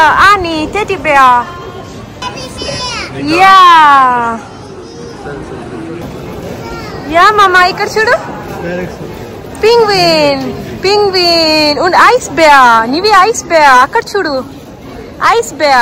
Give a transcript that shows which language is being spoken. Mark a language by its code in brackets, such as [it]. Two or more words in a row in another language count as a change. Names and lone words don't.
[de] Ani, Teddybär. Ja. Ja, Mama, [te] ఇక్కడ చూడు. [de] Penguin. Und Eisbär. Nivi, Eisbär. [te] అక్కడ చూడు. [de] Eisbär.